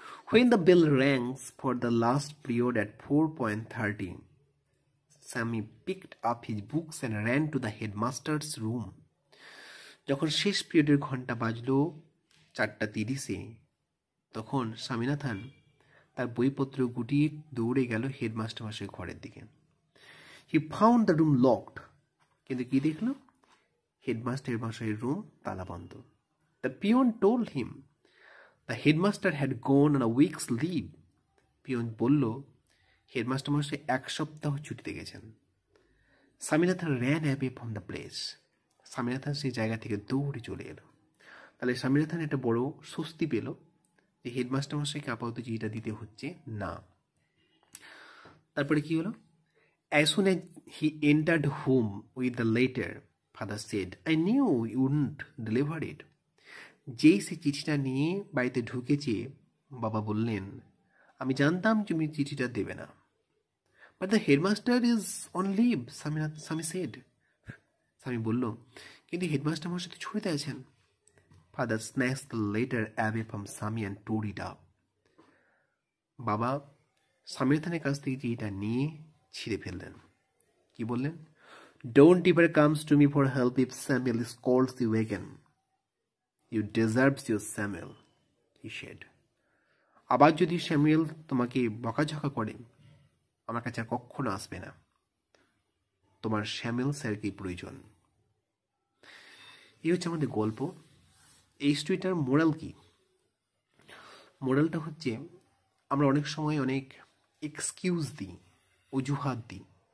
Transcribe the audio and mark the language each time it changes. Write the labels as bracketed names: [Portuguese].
[English] When the bell rang for the last period at 4:30, Sammy picked up his books and ran to the headmaster's room. [Bangla] যখন শেষ পিরিয়ডের ঘন্টা বাজলো 4:30-এ, তখন স্বামীনাথন তার বইপত্র গুটিয়ে দৌড়ে গেল হেডমাস্টার মশাইয়ের ঘরের দিকে। [English] he found the room locked, [Bangla] কিন্তু কি দেখল? হেডমাস্টার মশাইয়ের রুম তালা বন্ধ। [English] The peon told him the headmaster had gone on a week's leave. [Bangla] Peon বলল, হেডমাস্টার মশাই 1 সপ্তাহ ছুটিতে গেছেন। [English] Swaminathan ran away from the place. [Bangla] Swaminathan সেই জায়গা থেকে দৌড়ে চলে এলো। তাহলে স্বামীনাথন একটা বড় স্বস্তি পেল যে হেডমাস্টার মশাইকে আপাতত চিঠিটা দিতে হচ্ছে না। তারপরে কি হলো? [English] As soon as he entered home with the letter, father said, I knew you wouldn't deliver it. [Bangla] যেই সে চিঠিটা নিয়ে বাড়িতে ঢুকেছে, বাবা বললেন, আমি জানতাম তুমি চিঠিটা দেবে না। [English] But the headmaster is on leave, Swami said. [Bangla] স্বামী বলল, কিন্তু হেডমাস্টার মশাই তো ছুটিতে আছেন। [English] Father snatched the letter away from Sami and tore it up. [Bangla] বাবা স্বামীনাথনের কাছ থেকে চিঠিটা নিয়ে ছিঁড়ে ফেললেন। কি বললেন? [English] Don't ever comes to me for help if Samuel scolds you again. You deserve your Samuel, he said. [Bangla] আবার যদি স্যামুয়েল তোমাকে বকাঝকা করে, আমার কাছে আর কখনো আসবে না। তোমার স্যামুয়েল স্যারকেই প্রয়োজন। এই হচ্ছে আমাদের গল্প। এই স্টোরিটার মোরাল কি? মোরালটা হচ্ছে, আমরা অনেক সময় অনেক এক্সকিউজ দিই, অজুহাত দিই।